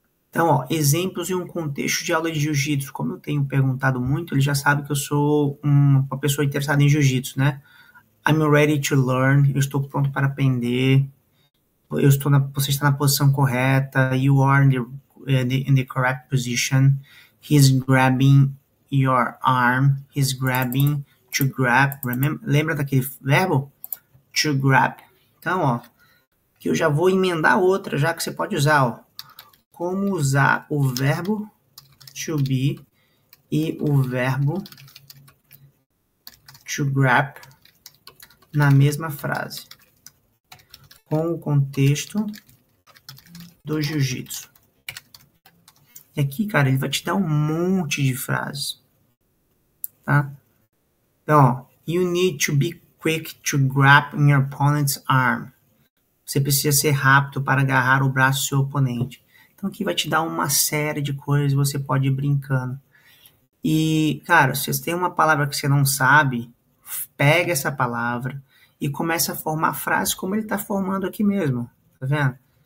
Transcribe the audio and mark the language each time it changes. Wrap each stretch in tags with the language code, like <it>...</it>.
<pt>Então, ó, exemplos em um contexto de aula de jiu-jitsu. Como eu tenho perguntado muito, ele já sabe que eu sou uma pessoa interessada em jiu-jitsu, né?</pt> <en>I'm ready to learn.</en> <pt>Eu estou pronto para aprender. Você está na posição correta.</pt> <en>You are in the correct position. He's grabbing your arm. He's grabbing, to grab.</en> <pt>Lembra daquele verbo? To grab. Então, ó, que eu já vou emendar outra, já que você pode usar, ó. Como usar o verbo to be e o verbo to grab na mesma frase, com o contexto do jiu-jitsu. E aqui, cara, ele vai te dar um monte de frases, tá? Então, ó,</pt> <en>you need to be quick to grab your opponent's arm.</en> <pt>Você precisa ser rápido para agarrar o braço do seu oponente. Então, aqui vai te dar uma série de coisas, você pode ir brincando. E, cara, se você tem uma palavra que você não sabe, pega essa palavra e começa a formar frases como ele está formando aqui mesmo, tá vendo?</pt>